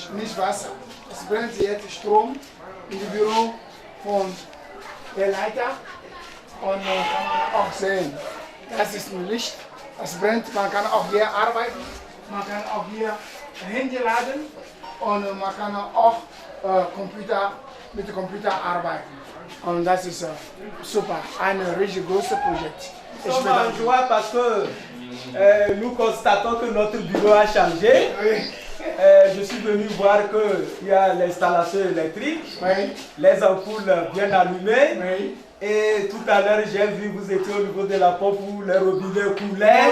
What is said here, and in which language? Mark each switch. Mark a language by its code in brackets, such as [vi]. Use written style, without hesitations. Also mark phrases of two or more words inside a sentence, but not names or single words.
[de] Nicht Wasser, es brennt jetzt Strom im Büro von der Leiter und kann man auch sehen, das ist ein Licht, es brennt, man kann auch hier arbeiten, man kann auch hier Handy laden und man kann auch mit dem Computer arbeiten. Und das ist super, ein richtig großes Projekt. [fr] Nous sommes en joie parce que nous constatons que notre bureau a changé. Je suis venu voir qu'il y a l'installation électrique, les ampoules bien allumées. Et tout à l'heure, j'ai vu vous étiez au niveau de la pompe où les robinets coulaient.